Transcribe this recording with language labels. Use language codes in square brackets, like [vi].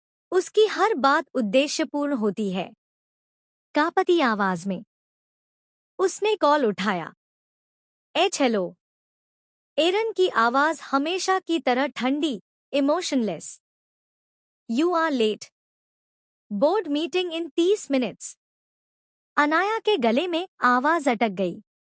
[hi] उसकी हर बात उद्देश्यपूर्ण होती है। कांपती आवाज में उसने कॉल उठाया। हेलो। एरन की आवाज हमेशा की तरह ठंडी, emotionless. [en] You are late. Board meeting in 30 minutes. [hi] Anaya के गले में आवाज अटक गई।